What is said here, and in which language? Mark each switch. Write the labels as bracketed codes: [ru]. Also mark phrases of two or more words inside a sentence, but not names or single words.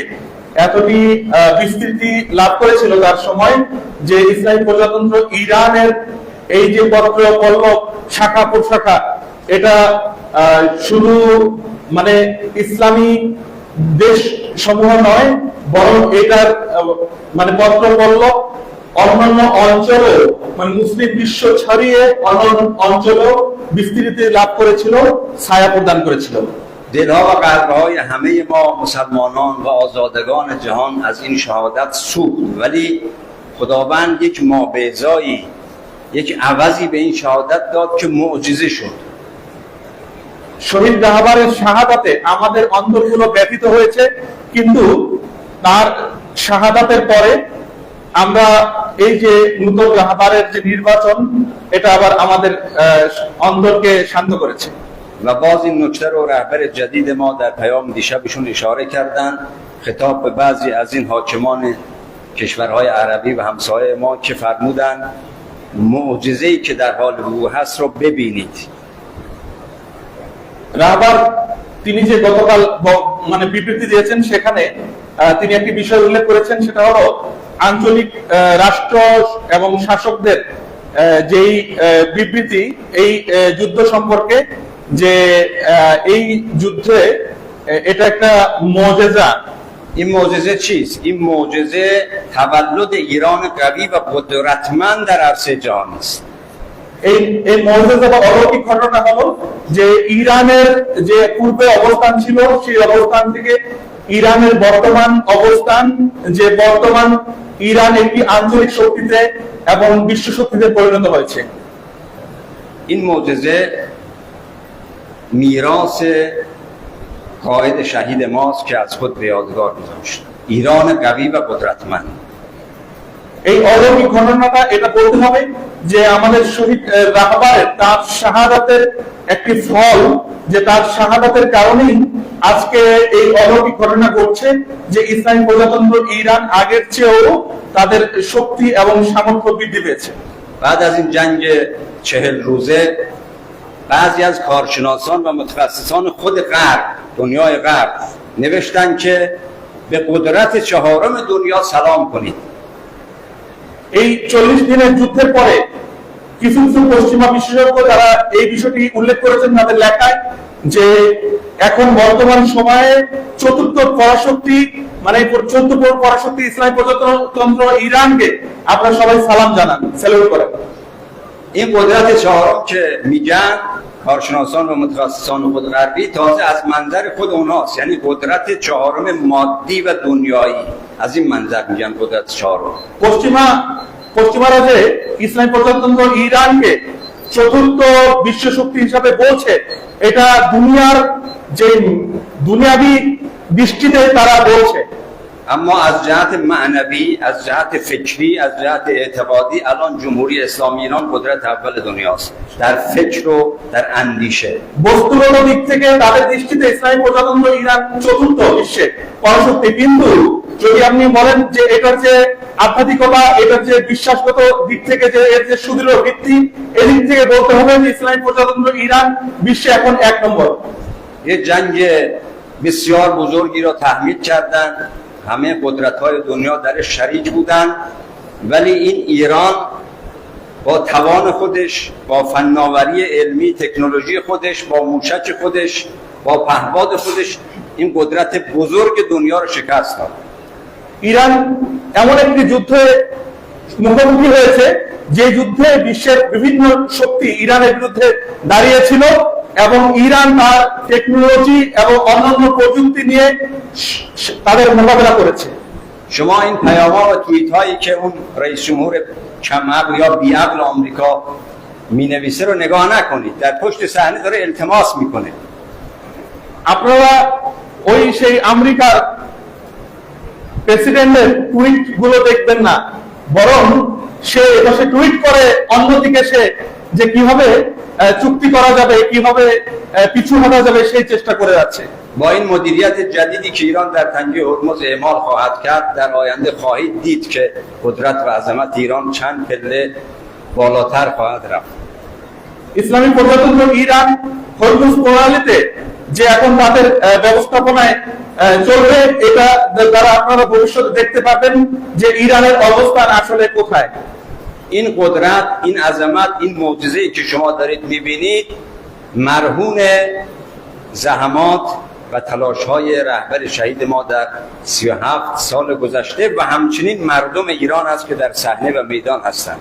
[bn] এতটি বিস্তৃতি লাভ করেছিল তার সময়, যে ইসলামী প্রজাতন্ত্র ইরানের এই যে পত্র পল্লব শাখা প্রশাখা, এটা শুধু মানে ইসলামী দেশ সমূহ নয় বরং এটার মানে পত্র পল্লব অন্যান্য অঞ্চলেও মানে মুসলিম বিশ্ব ছাড়িয়ে অন্যান্য অঞ্চলেও বিস্তৃতি লাভ করেছিল, ছায়া প্রদান করেছিল। [fa] دلها و قلبهای همه ما مسلمانان و آزادگان جهان از این شهادت سوخت، ولی خداوند یک مابعضایی، یک عوضی به این شهادت داد که معجزه شد. [bn] শহীদ রাহবারের শাহাদাতে আমাদের অন্তরগুলো ব্যথিত হয়েছে, কিন্তু তার শাহাদাতের পরে আমরা এই যে নতুন রাহবারের যে নির্বাচন, এটা আবার আমাদের অন্তরকে শান্ত করেছে। [fa] و باز این نکته رو رهبر جدید ما در پیام دیشبشون اشاره کردن، خطاب به بعضی از این حاکمان کشورهای عربی و همسایه ما که فرمودن معجزه‌ای که در حال وقوع هست رو ببینید. [bn] রাহবার তিনি যে গতকাল মানে বিবৃতি দিয়েছেন, সেখানে তিনি একটি বিষয় উল্লেখ করেছেন, সেটা হলো আঞ্চলিক রাষ্ট্র এবং শাসকদের যেই বিবৃতি এই যুদ্ধ সম্পর্কে, যে এই যুদ্ধে এটা একটা মুজিজা। [fa] این معجزه چیست؟ این معجزه تولد ایران قوی و قدرتمند در عرصه جهان است. [bn] এই মুজিজা বা অলৌকিক ঘটনা হলো যে ইরানের যে পূর্বে অবস্থান ছিল, সেই অবস্থান থেকে ইরানের বর্তমান অবস্থান, যে বর্তমান ইরান একটি আঞ্চলিক শক্তিতে এবং বিশ্ব শক্তিতে পরিণত হয়েছে। [fa] این معجزه میراث قائد شهید ماست که از خود به یادگار گذاشت، ایران قوی و قدرتمند. [bn] এই অলৌকিক ঘটনাটা এটা বলতে হবে যে আমাদের শহীদ রাহবারের তার শাহাদাতের একটি ফল, যে তার শাহাদাতের কারণেই আজকে এই অলৌকিক ঘটনা ঘটছে, যে ইসলামী প্রজাতন্ত্র ইরান আগের চেয়েও তাদের শক্তি এবং সামর্থ্য বৃদ্ধি পেয়েছে। [fa] بعد از این جنگ 40 روزه بعضی از کارشناسان و متخصصان خود غرب، دنیای غرب، نوشتن که به قدرت چهارم دنیا سلام کنید. [bn] এই 40 দিনের যুদ্ধের পরে কিছু কিছু পশ্চিমা বিশেষজ্ঞ যারা এই বিষয়টি উল্লেখ করেছেন তাদের লেখায় যে এখন বর্তমান সময়ে চতুর্থ পরাশক্তি মানে 14 পরাশক্তি ইসলামী প্রজাতন্ত্র ইরানকে আপনারা সবাই সালাম জানান, স্যালুট করেন। [fa] این قدرت چهارم که میگن کارشناسان و متخصصان خود غربی تازه از منظر خود اوناست، یعنی قدرت چهارم مادی و دنیایی. از این منظر میگن قدرت چهارم. [bn] পশ্চিমারা যে ইসলামী প্রজাতন্ত্র ইরানকে চতুর্থ বিশ্ব শক্তি হিসাবে বলছে, এটা দুনিয়ার যে দুনিয়াবি দৃষ্টিতে তারা বলছে। [fa] اما از جهت معنوی، از جهت فکری، از جهت اعتقادی الان جمهوری اسلامی ایران قدرت اول دنیاست در فکر و در اندیشه. [bn] বস্তুগত দিক থেকে তাদের দৃষ্টিতে ইসলামী প্রজাতন্ত্র ইরান চতুর্থ বিশ্বে পরাশক্তি, কিন্তু যদি আপনি বলেন যে এটার যে আধ্যাত্মিকতা, এটার যে বিশ্বাসগত দিক থেকে যে এর যে সুদৃঢ় ভিত্তি, এদিক থেকে বলতে হবে যে ইসলামী প্রজাতন্ত্র ইরান বিশ্বে এখন 1 নম্বর। [fa] یه جنگ بسیار بزرگی را تحمیل کردن، همه قدرت‌های دنیا درش شریک بودن، ولی این ایران با توان خودش، با فناوری علمی تکنولوژی خودش، با موشک خودش، با پهپاد خودش این قدرت بزرگ دنیا رو شکست داد. [bn] ইরান এমন একটি যুদ্ধে মুখোমুখি হয়েছে যে যুদ্ধে বিশ্বের বিভিন্ন শক্তি ইরানের বিরুদ্ধে দাঁড়িয়েছিল এবং ইরান তার টেকনোলজি এবং অন্যান্য প্রযুক্তি নিয়ে তাদের মোকাবেলা করেছে। [fa] شما این پیام‌ها و توییت‌هایی که اون رئیس جمهور کم عقل یا بی عقل آمریکا می‌نویسه رو نگاه نکنید، در پشت صحنه داره التماس می‌کنه. [bn] আপনারা ওই সেই আমেরিকার প্রেসিডেন্টের টুইট গুলো দেখবেন না, বরং সে এপাশে টুইট করে অন্যদিকে সে যে কিভাবে চুক্তি করা যাবে, কিভাবে পিছু হটা যাবে সেই চেষ্টা করে যাচ্ছে। [fa] با این مدیریت جدیدی که ایران در تنگه هرمز اعمال خواهد کرد، در آینده خواهید دید که قدرت و عظمت ایران چند پله بالاتر خواهد رفت. [bn] ইসলামী প্রজাতন্ত্র ইরান হরমুজ প্রণালীতে যে এখন তাদের ব্যবস্থাপনায় চলবে, এটা দ্বারা আপনারা ভবিষ্যতে দেখতে পাবেন যে ইরানের অবস্থান আসলে কোথায়। [fa] این قدرت، این عظمت، این معجزه‌ای که شما دارید می‌بینید مرهون زحمات و تلاش‌های رهبر شهید ما در 37 سال گذشته و همچنین مردم ایران است که در صحنه و میدان هستند.